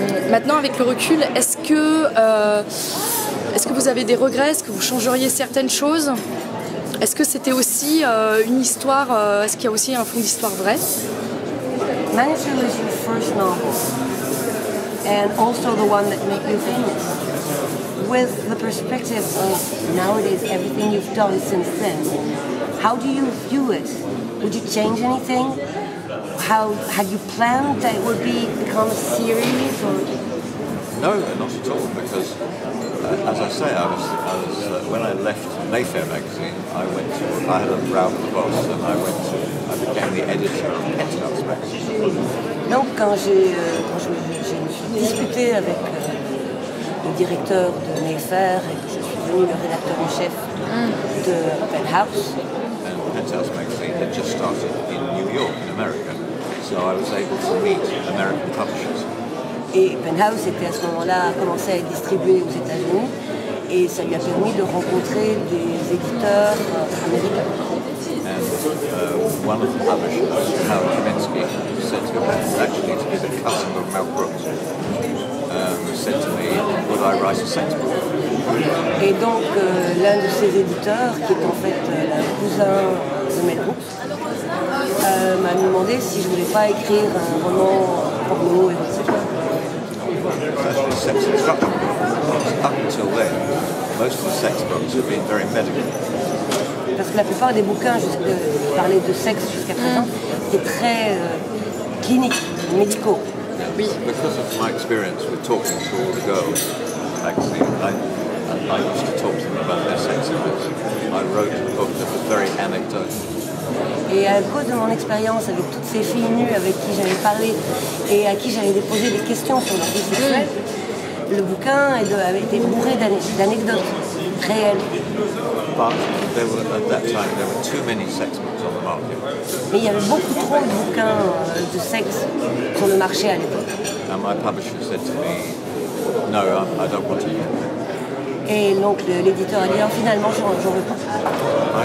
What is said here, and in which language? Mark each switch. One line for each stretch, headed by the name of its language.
French: Maintenant, avec le recul, est-ce que vous avez des regrets? Est-ce que vous changeriez certaines choses? Est-ce que c'était aussi une histoire? Est-ce qu'il y a aussi un fond d'histoire vrai?
English: Manitou is your first novel, and also the one that made you famous. With the perspective of nowadays, everything you've done since then, how do you view it? Would you change anything? How had you planned that it would become a series? Or? No, not at all. Because, as I say, I was when I left Mayfair magazine, I had a row with the boss, and I became the editor of Penthouse magazine.
French: Donc, quand je me suis disputée avec le directeur de Mayfair et que je suis devenue le rédacteur en chef de Penthouse.
English: And Penthouse magazine had just started in New York, in America, so I was able to meet American publishers.
French: Et Penthouse était à ce moment-là commencé à être distribué aux États-Unis et ça lui a permis de rencontrer des éditeurs américains.
English: And one of the publishers, Howard Kaminsky, said to me, actually to be the cousin of Mel Brooks, said to me, would I write a sex book?
French: Et donc l'un de ces éditeurs, qui est en fait le cousin de Mel Brooks, m'a demandé si je ne voulais pas écrire un roman porno érotique.
English: Actually, sex instruction books. Up until then, most of the sex books have been very medical.
French: Parce que la plupart des bouquins qui parlaient de sexe jusqu'à présent étaient très cliniques, médicaux. Oui.
English: Because of my experience with talking to all the girls in the magazine, I used to talk to them about their sex lives. I wrote a book that was very anecdotal.
French: Et à cause de mon expérience avec toutes ces filles nues avec qui j'avais parlé et à qui j'avais déposé des questions sur leur vie sexuelle, le bouquin avait été bourré d'anecdotes réelles.
English: But at that time there were too many sex books on the market.
French: Mais il y avait beaucoup trop de bouquins de sexe sur le marché à l'époque.
English: And my publisher said to me, no, I don't want to.
French: Et donc l'éditeur a dit, finalement, j'en veux pas.